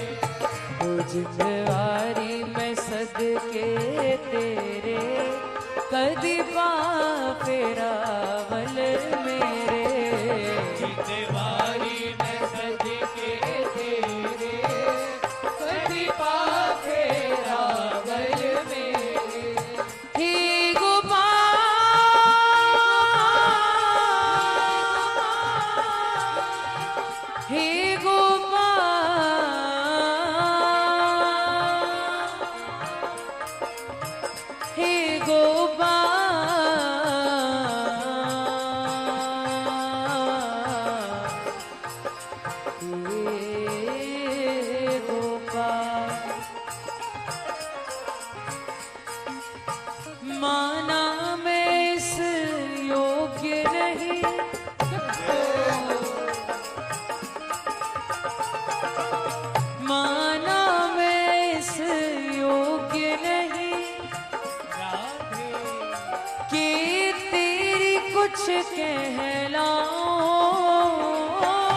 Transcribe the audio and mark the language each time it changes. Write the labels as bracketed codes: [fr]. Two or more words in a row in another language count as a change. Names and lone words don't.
[pa] ਜਿੰਦਵਾਰੀ ਮੈਂ ਸਦਕੇ ਤੇਰੇ ਕਦੀ ਪਾ ਫੇਰਾ ਬਲ ਮੇਰੇ। ਜਿੰਦਵਾਰੀ ਮੈਂ ਸਦਕੇ ਤੇਰੇ ਕਦੀ ਪਾ ਫੇਰਾ ਬਲ ਮੇਰੇ। [hi] हे गोपाल, हे गोपाल, हे गोपाल, हे गोपाल। माना मैं इस योग्य नहीं, माना मैं इस योग्य नहीं कि तेरी कुछ कहलाऊं,